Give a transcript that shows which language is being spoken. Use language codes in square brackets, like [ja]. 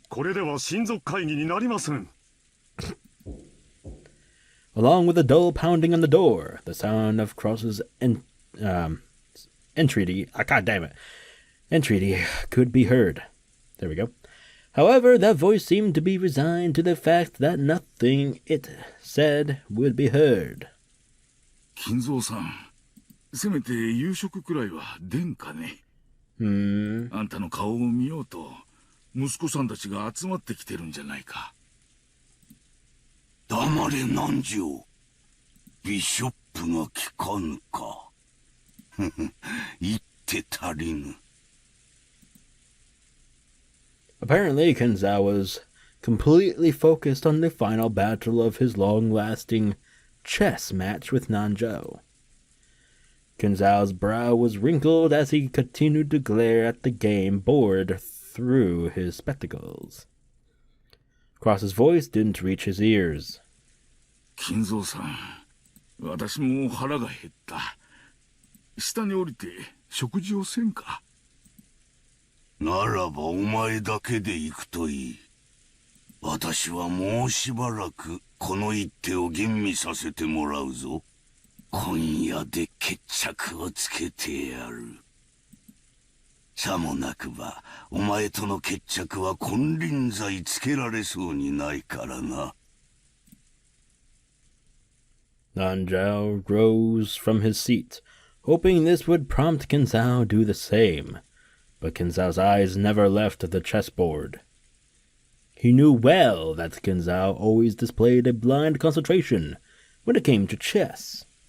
[ja] これでは親族会議になりません。 [en] along with a dull pounding on the door. The sound of Cross's entreaty, entreaty could be heard. There we go. However, that voice seemed to be resigned to the fact that nothing it said would be heard. [ja] 金蔵さん、せめて夕食くらいは出んかね。あんたの顔を見ようと、息子さんたちが集まってきてるんじゃないか。黙れ南條。ビショップが聞かぬか。言って足りぬ。 [en] Apparently, Kinzo was completely focused on the final battle of his long-lasting chess match with Nanjo. Kinzo's brow was wrinkled as he continued to glare at the game board through his spectacles. Cross's voice didn't reach his ears. [ja] 金蔵さん、私も腹が減った。下に降りて食事をせんか。ならばお前だけで行くといい。私はもうしばらくこの一手を吟味させてもらうぞ。今夜で決着をつけてやる。さもなくばお前との決着は金輪際つけられそうにないからな。 [en] Nanjo rose from his seat, hoping this would prompt Kinzo do the same. But Kinzo's eyes never left the chessboard. He knew well that Kinzo always displayed a blind concentration when it came to chess.